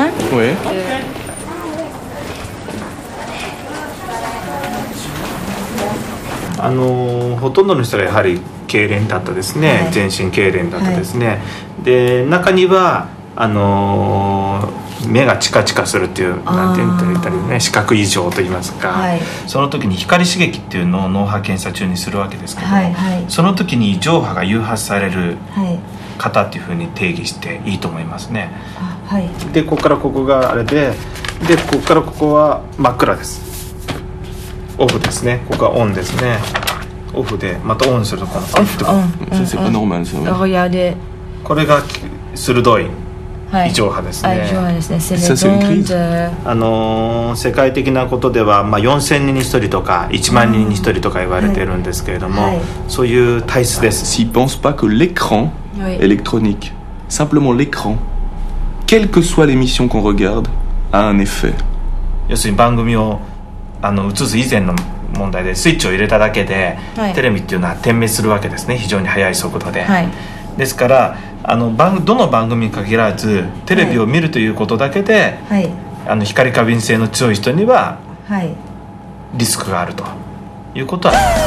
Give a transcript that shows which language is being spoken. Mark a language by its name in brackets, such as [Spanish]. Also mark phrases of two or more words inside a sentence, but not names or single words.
[French] Oui. [Japanese] ほとんどの人がやはり痙攣だったですね、はい、全身痙攣だったですね、はい、で中には目がチカチカするっていうなんて言ったりね、視覚異常といいますか、はい、その時に光刺激っていうのを脳波検査中にするわけですけど、はいはい、その時に上波が誘発される方っていうふうに定義していいと思いますね、はい、でここからここがあれでここからここは真っ暗です。オフですね。ここがオンですね。オフでまたオンするとこのオフ [French] オン。C'est pas normal ça. Regardez. [Japanese] これが鋭い異常波ですね。異常波ですね。世界的なことでは4000人に1人とか1万人に1人とか言われているんですけれども、そういう体質です。 [French] S'ils pensent pas que l'écran électronique, simplement l'écran, quelle que soit l'émission qu'on regarde, a un effet. [Japanese] 要するに番組を映す以前の問題でスイッチを入れただけで、はい、テレビっていうのは点滅するわけですね、非常に速い速度で、はい、ですからどの番組に限らずテレビを見るということだけで、はい、光過敏性の強い人には、はい、リスクがあるということは